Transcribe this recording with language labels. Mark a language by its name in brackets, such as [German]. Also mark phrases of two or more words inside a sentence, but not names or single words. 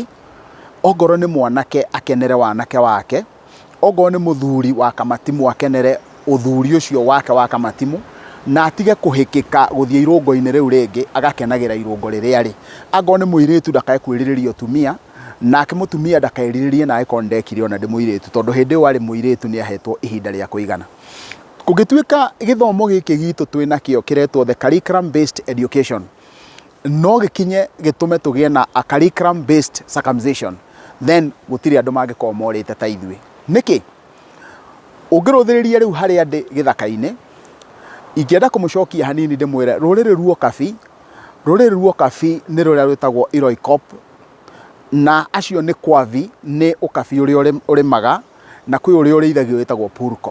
[Kikuyu] Ongorwo nĩ mwanake akenere wanake wake, ongorwo nĩ mũthuri wa kamatimu akenere ũthuri ũcio wake wa kamatimu, na atige kũhĩkĩka gũthiĩ irũngo-inĩ rĩu rĩngĩ agakenagĩra irũngo rĩrĩa arĩ. Angorwo nĩ mũirĩtu ndakae kwĩrirĩria ũtumia, nake mũtumia ndakaerirĩrie nawe korwo ndekire ona ndĩ mũirĩtu, tondũ hĩndĩ ĩyo arĩ mũirĩtu nĩ ahetwo ihinda rĩa kũigana. Kũngĩtuĩka gĩthomo gĩkĩ gitũ twĩnakĩo kĩretwo [English] the curriculum based education, [Kikuyu] no gĩkinye gĩtũme tũgĩe na [English] a curriculum based circumcision, [Kikuyu] then gũtirĩ andũ mangĩkorwo morĩte ta ithuĩ. Nĩkĩ? Ũngĩrũthĩrĩria rĩu harĩa ndĩ gĩthaka-inĩ, ingĩenda kũmũcokia hanini ndĩmwĩre rũrĩrĩ ruo kabi nĩ rũrĩa rwĩtagwo Iroikop, na acio nĩ Kwavi, nĩ ũkabi ũrĩa ũrĩmaga, na kwĩ ũrĩa ũrĩithagio wĩtagwo Purko.